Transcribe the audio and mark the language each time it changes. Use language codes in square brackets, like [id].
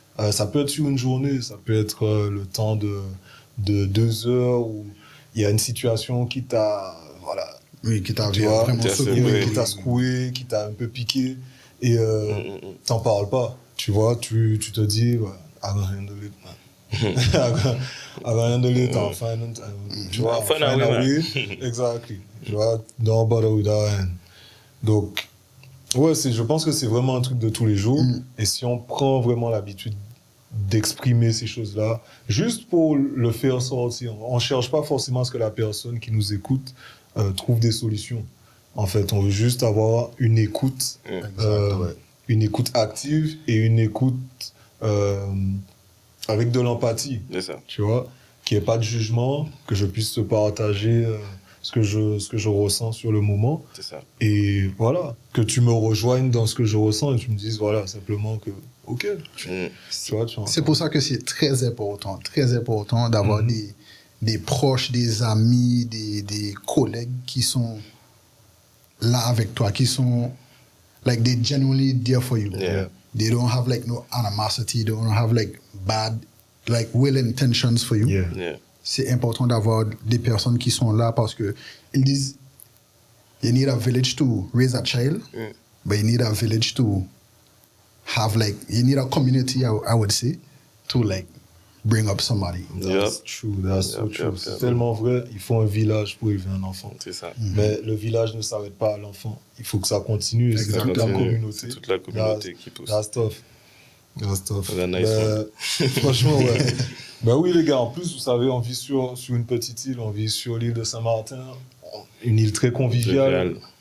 [fr] Ça peut être sur une journée, ça peut être le temps de 2 heures où il y a une situation qui t'a, Oui, qui t'a tu vois, vraiment secoué, qui t'a secoué, qui t'a un peu piqué, et t'en parles pas. Tu vois, tu te dis, ouais, [en] I can handle it, man. I can handle it, I'll find it, [fr] tu vois, [en] I'll find a way. Exactly. [fr] Tu vois, [en] don't bother with that. [fr] Donc, ouais, je pense que c'est vraiment un truc de tous les jours. Et si on prend vraiment l'habitude d'exprimer ces choses-là, juste pour le faire sortir, on ne cherche pas forcément à ce que la personne qui nous écoute trouve des solutions. En fait, on veut juste avoir une écoute, une écoute active et une écoute avec de l'empathie. C'est ça. Tu vois, qu'il n'y ait pas de jugement, que je puisse te partager ce que je ressens sur le moment. C'est ça. Et voilà, que tu me rejoignes dans ce que je ressens et tu me dises, voilà, simplement que, ok, tu vois, c'est pour ça que c'est très important d'avoir des proches, des amis, des collègues qui sont là avec toi, qui sont, [en] like, they're genuinely there for you. Yeah. They don't have, like, no animosity, they don't have, like, bad, like, will intentions for you. Yeah. [fr] C'est important d'avoir des personnes qui sont là parce que ils disent, [en] you need a village to raise a child, but you need a village to have, like, you need a community, I would say, to, like, bring up somebody. That's true, that's so true. [fr] C'est tellement vrai, il faut un village pour élever un enfant. C'est ça. Mais le village ne s'arrête pas à l'enfant. Il faut que ça continue. C'est toute la communauté. C'est toute la communauté qui pousse. [en] That's tough. That's tough. Nice [fr] franchement, ouais. Ben oui, les gars, en plus, vous savez, on vit sur une petite île, on vit sur l'île de Saint-Martin, une île très conviviale.